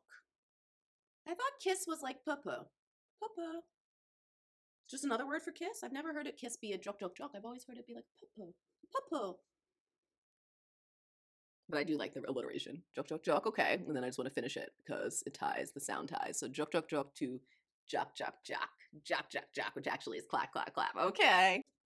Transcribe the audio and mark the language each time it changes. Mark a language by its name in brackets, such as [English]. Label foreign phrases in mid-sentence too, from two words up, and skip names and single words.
[English] I thought kiss was like papa. Papa. Just another word for kiss? I've never heard it kiss be a juk juk juk. I've always heard it be like papa. Papa. But I do like the alliteration. Juk juk juk, okay. And then I just want to finish it because it ties, the sound ties. So juk juk juk to juk juk juk. Juk juk juk, which actually is clap clap clap. Okay.